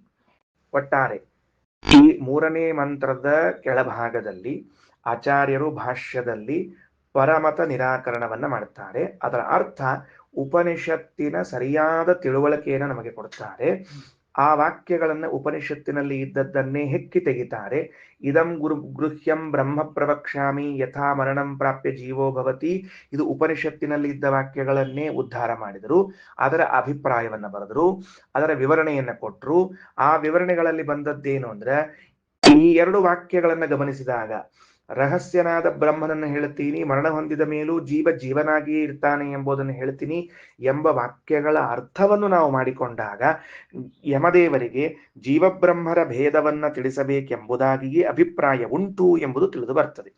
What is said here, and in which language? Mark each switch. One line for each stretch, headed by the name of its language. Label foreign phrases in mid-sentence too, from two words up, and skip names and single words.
Kannada: ಒಟ್ಟಾರೆ ಈ ಮೂರನೇ ಮಂತ್ರದ ಕೆಳಭಾಗದಲ್ಲಿ ಆಚಾರ್ಯರು ಭಾಷ್ಯದಲ್ಲಿ ಪರಮತ ನಿರಾಕರಣವನ್ನ ಮಾಡುತ್ತಾರೆ. ಅದರ ಅರ್ಥ ಉಪನಿಷತ್ತಿನ ಸರಿಯಾದ ತಿಳುವಳಿಕೆಯನ್ನು ನಮಗೆ ಕೊಡುತ್ತಾರೆ. ಆ ವಾಕ್ಯಗಳನ್ನ ಉಪನಿಷತ್ತಿನಲ್ಲಿ ಇದ್ದದ್ದನ್ನೇ ಹೆಕ್ಕಿ ತೆಗಿತಾರೆ.
Sanskrit: ಇದಂ ಗೃಹ್ಯಂ ಬ್ರಹ್ಮ ಪ್ರವಕ್ಷ್ಯಾಮಿ ಯಥಾ ಮರಣಂ ಪ್ರಾಪ್ಯ ಜೀವೋ ಭವತಿ.
Kannada: ಇದು ಉಪನಿಷತ್ತಿನಲ್ಲಿ ಇದ್ದ ವಾಕ್ಯಗಳನ್ನೇ ಉದ್ಧಾರ ಮಾಡಿದರು, ಅದರ ಅಭಿಪ್ರಾಯವನ್ನ ಬರೆದರು, ಅದರ ವಿವರಣೆಯನ್ನ ಕೊಟ್ಟರು. ಆ ವಿವರಣೆಗಳಲ್ಲಿ ಬಂದದ್ದೇನು ಅಂದ್ರೆ, ಈ ಎರಡು ವಾಕ್ಯಗಳನ್ನ ಗಮನಿಸಿದಾಗ ರಹಸ್ಯನಾದ ಬ್ರಹ್ಮನನ್ನು ಹೇಳ್ತೀನಿ, ಮರಣ ಹೊಂದಿದ ಮೇಲೂ ಜೀವ ಜೀವನಾಗಿಯೇ ಇರ್ತಾನೆ ಎಂಬುದನ್ನು ಹೇಳ್ತೀನಿ ಎಂಬ ವಾಕ್ಯಗಳ ಅರ್ಥವನ್ನು ನಾವು ಮಾಡಿಕೊಂಡಾಗ ಯಮದೇವರಿಗೆ ಜೀವಬ್ರಹ್ಮರ ಭೇದವನ್ನ ತಿಳಿಸಬೇಕೆಂಬುದಾಗಿಯೇ ಅಭಿಪ್ರಾಯ ಉಂಟು ಎಂಬುದು ತಿಳಿದು ಬರ್ತದೆ.